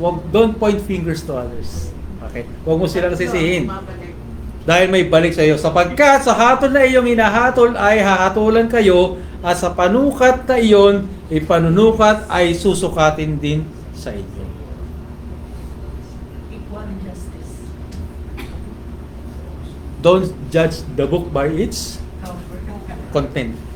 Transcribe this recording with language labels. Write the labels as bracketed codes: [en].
[en] Don't point fingers to others. [tl] Okay? Huwag mo silang sisihin. Dahil may balik sa iyo. Sapagkat sa hatol na iyong hinahatol ay hahatulan kayo, at sa panukat na iyon, ipanunukat ay susukatin din sa inyo. [en] Equal justice. Don't judge the book by its content.